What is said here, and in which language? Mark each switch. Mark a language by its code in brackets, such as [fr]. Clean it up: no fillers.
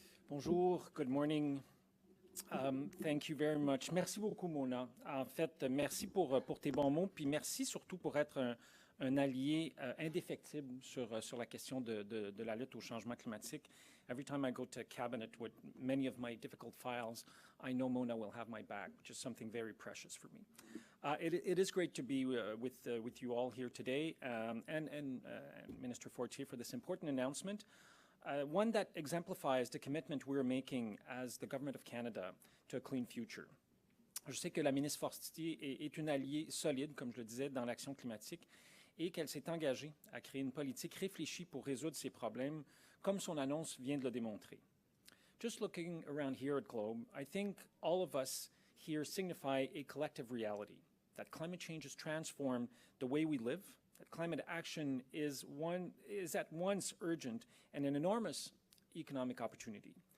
[en] Bonjour, good morning. Thank you very much. [fr] Merci beaucoup, Mona. En fait, merci pour tes bons mots, puis merci surtout pour être un allié indéfectible sur la question de la lutte au changement climatique. [en] Every time I go to cabinet with many of my difficult files, I know Mona will have my back, which is something very precious for me. It is great to be with you all here today, and Minister Fortier for this important announcement. One that exemplifies the commitment we're making as the Government of Canada to a clean future. [fr] Je sais que la ministre Fortier est une alliée solide, comme je le disais, dans l'action climatique et qu'elle s'est engagée à créer une politique réfléchie pour résoudre ces problèmes, comme son annonce vient de le démontrer. [en] Just looking around here at Globe, I think all of us here signify a collective reality, that climate change has transformed the way we live, that climate action is at once urgent and an enormous economic opportunity.